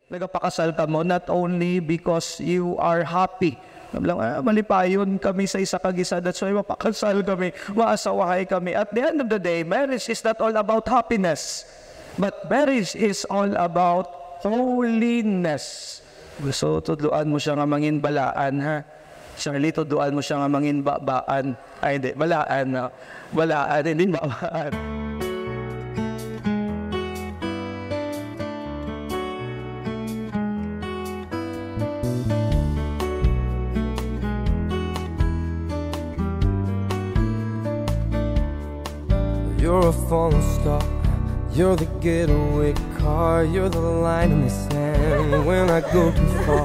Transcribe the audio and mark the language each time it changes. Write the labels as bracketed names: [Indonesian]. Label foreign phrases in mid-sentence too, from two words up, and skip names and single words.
[Hiligaynon] nagpakasal ka mo, [English] not only because you are happy. [Hiligaynon] Malipayon kami sa isa kag-isa, [English] that's why [Hiligaynon] mapakasal kami, maasawahay kami. [English] At the end of the day, marriage is not all about happiness, but marriage is all about holiness. So, [Hiligaynon] tudluan mo siya nga mangin balaan, ha? Charlie, tudluan mo siya nga mangin baan. Ay, hindi, balaan, no? Balaan, hindi baan. [English] You're a falling star, you're the getaway car, you're the line in the sand when I go too far.